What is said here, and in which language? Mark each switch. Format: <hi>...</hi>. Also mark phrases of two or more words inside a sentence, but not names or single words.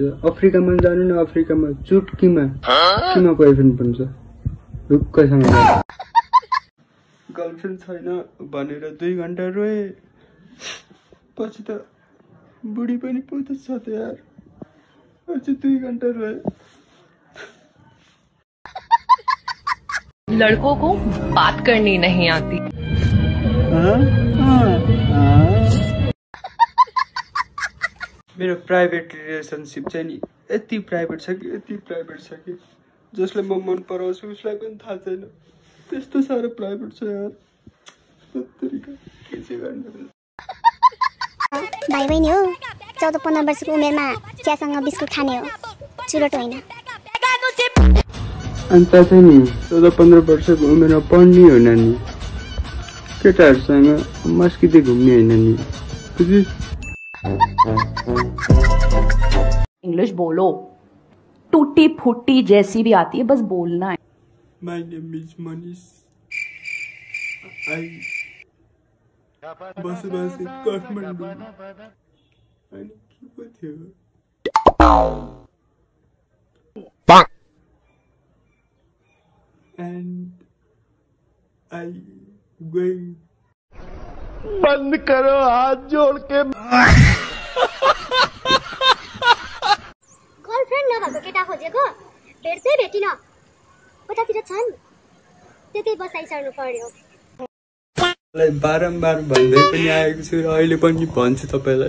<ne>अफ्रिकामा जानु न, अफ्रिकामा चुटकीमा किमा बोयफ्रेन्ड पाउँछ ढुक्कसँग। गर्लफ्रेन्ड छैन भनेर 2 घन्टा रोए, पछि त बुढी पनि पुग्छ त यार। अझै 2 घन्टा रोए।</ne> <hi>लड़कों को बात करनी नहीं आती।</hi> <ne>मेरो प्राइभेट रिलेसनसिप चाहिँ नि यति प्राइभेट छ कि जसले म मन पराउँछु उसलाई पनि थाहा छैन। त्यस्तो साह्रो प्राइभेट छ यार। के चाहिँ गर्नु? भाइ बहिनी हो, 14-15 वर्षको उमेरमा चियासँग बिस्कुट खाने हो, चुरोट होइन। अन्त चाहिँ नि 14-15 वर्षको उमेरमा पढ्ने होइन नि, केटाहरूसँग मस्किँदै घुम्ने होइन नि, बुझिस?</ne> <hi>इंग्लिश बोलो, टूटी फूटी जैसी भी आती है, बस बोलना है।</hi> <en>My name is मनीष। आई बसोबासी काठमाडौँ।</en> <ne>अनि के पो थियो?</ne> <en>And I going।</en> <hi>बंद करो हाथ जोड़ के।</hi> <ne>गर्लफ्रेन्ड नभएको केटा खोजेको भेट्दै भेटिन, उतातिर छन्, त्यतै बसाइसर्नु पर्यो। बारम्बार भन्दै पनि आएको छु र अहिले पनि भन्छु तपाईँलाई।</ne>